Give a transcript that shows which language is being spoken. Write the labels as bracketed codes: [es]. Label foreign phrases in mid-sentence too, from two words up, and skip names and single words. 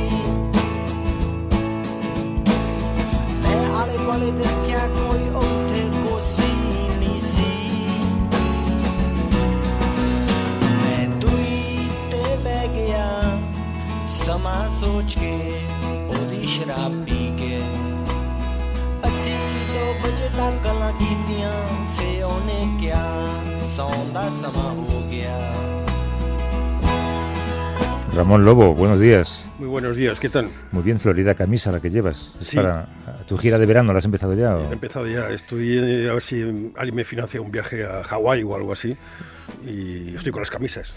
[pa] ਮੈਂ ਆਲੇ ਦੁਆਲੇ ਦੇਖਿਆ ਕੋਈ ਉੱਥੇ ਕੋਸੀ ਨਹੀਂ ਸੀ ਮੈਂ ਦੂਈ ਤੇ ਬਹਿ ਗਿਆ ਸਮਾਂ ਸੋਚ ਕੇ ਉਹਦੀ ਸ਼ਰਾਬ ਪੀ ਕੇ ਅਸੀਂ 2 ਵਜੇ ਤੱਕ ਗੱਲਾਂ ਕੀਤੀਆਂ ਫੇ ਉਹਨੇ ਕਿਹਾ ਸੌਣ ਦਾ ਸਮਾਂ ਹੋ ਗਿਆ [es] Ramón Lobo, buenos días. Muy buenos días, ¿qué tal? Muy bien, florida camisa la que llevas. ¿Es Sí. para tu gira de verano? ¿La has empezado ya? He empezado ya, estoy a ver si alguien me financia un viaje a Hawái o algo así y estoy con las camisas.